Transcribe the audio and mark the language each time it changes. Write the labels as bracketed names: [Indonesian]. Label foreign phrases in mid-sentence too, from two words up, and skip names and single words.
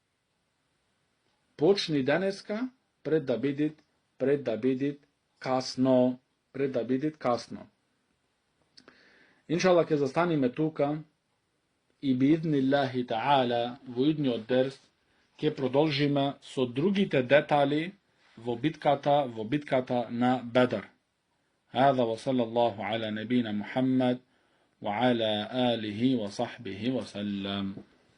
[Macedonian] Почни денеска пред да бидит касно. Иншалла ќе застаниме тука и [Arabic] بإذن الله تعالى [Macedonian] во идниот дерс ќе продолжиме со другите детали во битката на Бедр. [Arabic] هذا وصلى الله على نبينا محمد وعلى آله وصحبه وسلم.